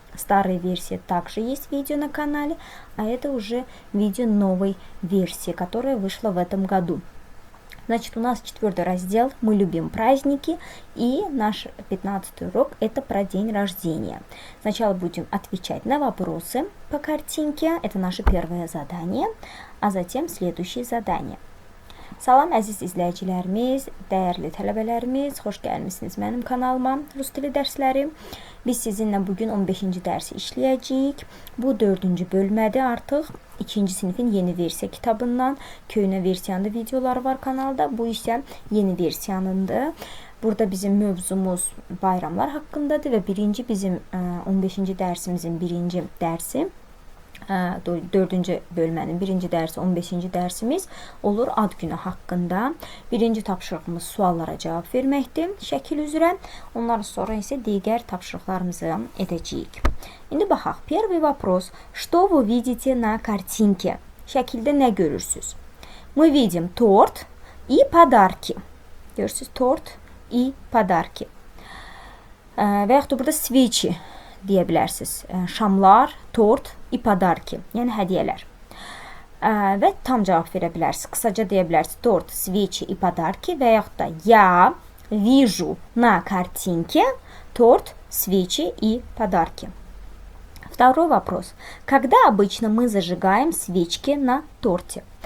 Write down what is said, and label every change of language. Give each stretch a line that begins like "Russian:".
Russian: Старой версии также есть видео на канале, а это уже видео новой версии, которая вышла в этом году. Значит, у нас 4-й раздел «Мы любим праздники», и наш 15-й урок – это про день рождения. Сначала будем отвечать на вопросы по картинке, это наше первое задание, а затем следующее задание.
Azerbaijani: Salam əziz izləyicilərimiz, dəyərli tələbələrimiz, xoş gəlmisiniz mənim kanalıma Rus dili dərsləri. Biz sizinlə bugün 15-ci dərsi işləyəcəyik. Bu 4-cü bölmədir artıq. 2-ci sinifin yeni versiya kitabından. Köhnə versiyanın da videoları var kanalda. Bu isə yeni versiyanındır. Burada bizim mövzumuz bayramlar haqqındadır və bizim 15-ci dərsimizin birinci dərsi. 4-cü bölmənin birinci dərsi, 15-ci dərsimiz olur ad günü haqqında. Birinci tapşırığımız suallara cavab verməkdir şəkil üzrə. Ondan sonra isə digər tapşırıqlarımızı edəcəyik. İndi baxaq.
Russian: Первый вопрос. Что вы видите на картинке?
Azerbaijani: Şəkildə nə görürsünüz?
Russian: Мы видим торт и подарки. Görürsünüz, торт и подарки.
Azerbaijani: Və yaxud da burada свечи deyə bilərsiniz. Şamlar, tort, подарки, yəni hədiyyələr. Və tam cavab verə bilərsiniz. Qısaca deyə bilərsiniz.
Russian: Торт, свечи и подарки
Azerbaijani: və yaxud da
Russian: я вижу на картинке торт, свечи и подарки. Второй вопрос. Когда обычно мы зажигаем свечки на торте?